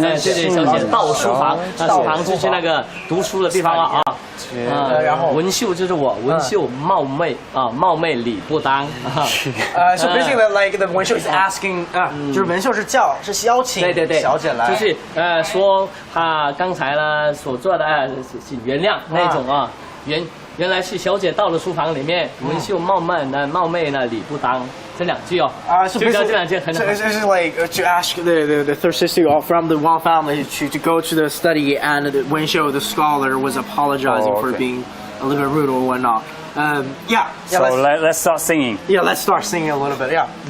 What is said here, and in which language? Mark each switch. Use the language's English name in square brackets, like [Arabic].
[Chinese] 对，小姐到书房，书房就是那个读书的地方啊。然后文秀就是我，文秀貌媚理不当。 [English] So basically, like the 文秀 is asking 就是文秀是邀请 [Chinese] 对小姐来，就是说他刚才呢所做的是原谅那种啊，原来是小姐到了书房里面，文秀貌媚呢理不当。这两句哦， [English] so [Chinese] 就教这两句很好。 [English] So this is like to ask the third sister from the Wang family to go to the study, and Wen Xiu, the scholar, was apologizing for being a little bit rude or whatnot. Yeah. So let's start singing. Yeah, let's start singing a little bit. Yeah.